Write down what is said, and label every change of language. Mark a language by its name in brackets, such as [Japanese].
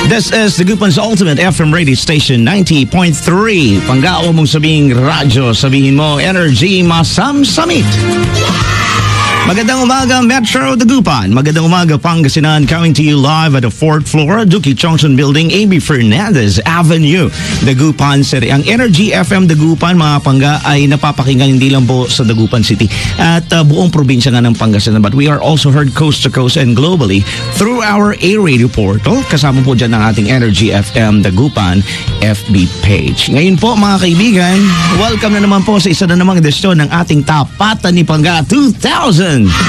[English] This is the Gupan's Ultimate FM radio station 90.3. [Filipino] Panggawa mong sabihing radyo, sabihin mo energy, masamsamit. Magandang umaga, Metro Dagupan. Magandang umaga, Pangasinan. [English] Coming to you live at the 4th floor, Duki Johnson Building, A.B. Fernandez Avenue, Dagupan City. [Filipino] Ang Energy FM Dagupan, mga Pangga, ay napapakinggan hindi lang po sa Dagupan City at buong probinsya nga ng Pangasinan. [English] But we are also heard coast to coast and globally through our A-Radio portal. [Filipino] Kasama po dyan ang ating Energy FM Dagupan FB page. Ngayon po, mga kaibigan, welcome na naman po sa isa na namang edisyon ng ating Tapatan ni Pangga 2022.